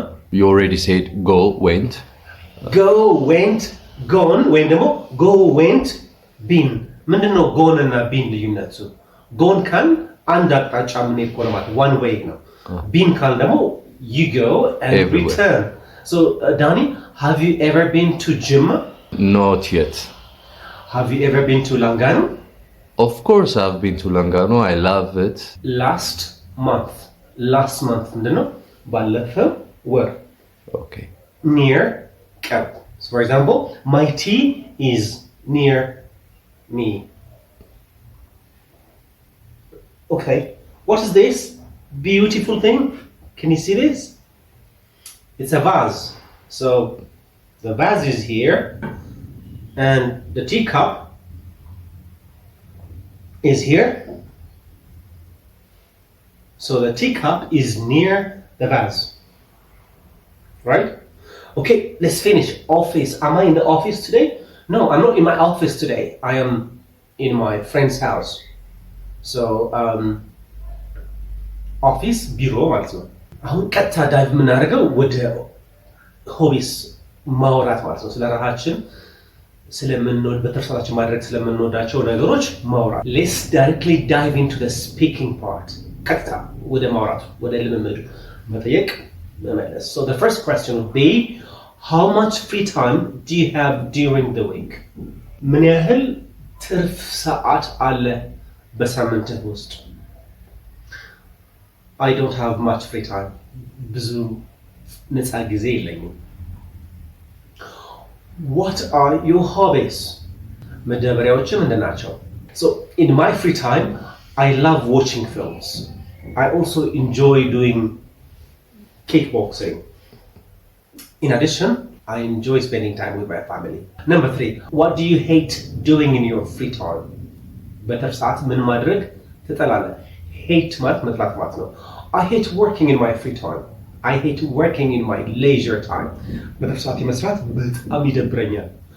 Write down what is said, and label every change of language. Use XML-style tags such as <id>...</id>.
<en>You already said go, went. Go, went, gone.</en> <am>ወይም ደግሞ</am> <en>go, went, been.</en> <am>ምንድነው gone እና been ልዩነቱ? gone ካል አንድ አቅጣጫ የምንሄድ ከሆነ ማለት</am> <en>one way</en> <am>ነው። been ካል ደግሞ</am> <en>you go and return So, Danny, have you ever been to Jimma? Not yet. Have you ever been to Langano? Of course, I've been to Langano. I love it. Last month, no? Ballefe were Okay. near camp. So, for example, my tea is near me. Okay, what is this beautiful thing? Can you see this? It's a vase. So the vase is here, and the teacup is here. So the teacup is near the vase. Right? Okay, let's finish. Office. Am I in the office today? No, I'm not in my office today. I am in my friend's house.</en> <am>So, office, ቢሮ ማለት ነው። አሁን ቀጥታ ዳይቭ የምናደርገው ወደ ሆቢስ ማውራት ማለት ነው። ስለ ራሳችን ስለምንወድ በተርሳታችን ማድረግ ስለምንወዳቸው ነገሮች ማውራት።</am> <en>Let's directly dive into the speaking part.</en> <am>ቀጥታ ወደ ማውራቱ ወደ ልምምዱ መጠየቅ መመለስ.</am> <en>So the first question would be, how much free time do you have during the week?</en> <am>ምን ያህል ትርፍ ሰዓት አለ በሳምንትህ ውስጥ?</am> <en>I don't have much free time.</en> <am>ብዙ ነፃ ጊዜ የለኝም.</am> <en>What are your hobbies?</en> <am>መደበሪያዎችህ ምንድን ናቸው?</am> <en>So in my free time, I love watching films. I also enjoy doing kickboxing. In addition, I enjoy spending time with my family. Number 3, what do you hate doing in your free time?</en> <am>በትርፍ ሰዓት ምን ማድረግ ትጠላለህ? Hate ማለት መጥላት ማለት ነው.</am> <en>I hate working in my free time. I hate working in my leisure time.</en> <am>በትርፍ ሰዓት መስራት በጣም ይደብረኛል.</am>